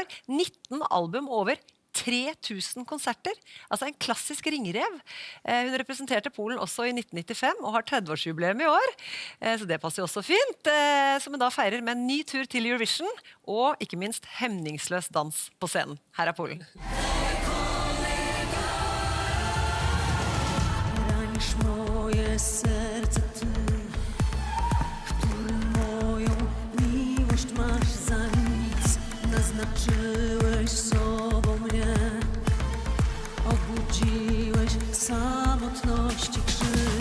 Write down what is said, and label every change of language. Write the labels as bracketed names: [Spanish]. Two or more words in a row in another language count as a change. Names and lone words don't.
[Norwegian] 19 album over 3000 konserter, altså en klassisk ringrev. Hun representerte Polen også i 1995 og har 30-årsjubileum i år, så det passer jo også fint, som hun da feirer med en ny tur til Eurovision, og ikke minst hemningsløs dans på scenen. Her Polen. [Polish] Ranisz moje serce ty, który moją miłość masz za nic, naznaczyłeś sobą mnie, obudziłeś w samotności krzyk.